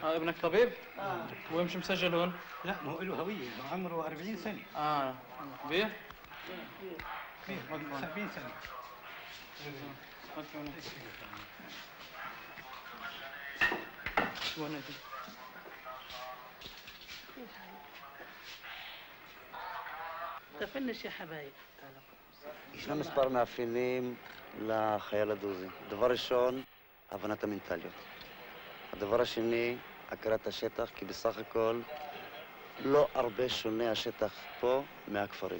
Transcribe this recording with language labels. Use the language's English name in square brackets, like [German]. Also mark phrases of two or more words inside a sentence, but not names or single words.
[Arabic] ابنك طبيب؟ وين مش مسجل هون؟ لا ما هو له هوية عمره 40 سنة. كبير؟ كبير 70 سنة. وين هذي؟ תפנש יא חבאיב. [Hebrew] ישנם מספר מאפיינים לחייל הדרוזי. דבר ראשון, הבנת המנטליות. הדבר השני, הכרת השטח, כי בסך הכל לא הרבה שונה השטח פה מהכפרים.